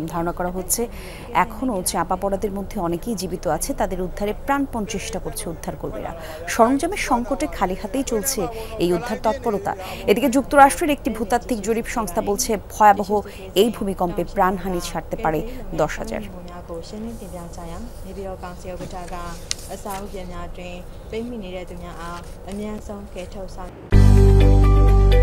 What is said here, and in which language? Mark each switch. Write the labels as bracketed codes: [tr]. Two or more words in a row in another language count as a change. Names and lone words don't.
[bn] ধারণা করা হচ্ছে এখনও চাপা পড়াদের মধ্যে অনেকেই জীবিত আছে। তাদের উদ্ধারে প্রাণপণ চেষ্টা করছে উদ্ধারকর্মীরা। সরঞ্জামের সংকটে খালি হাতেই চলছে এই উদ্ধার তৎপরতা। এদিকে যুক্তরাষ্ট্রের একটি ভূতাত্ত্বিক জরিপ সংস্থা বলছে ভয়াবহ এই ভূমিকম্পে প্রাণহানি ছাড়তে পারে 10,000। [my] အစာအုပ်ပြန်များတွင်ပိတ်မိနေတဲ့သူများအားအများဆုံးကယ်ထုတ်ဆောင်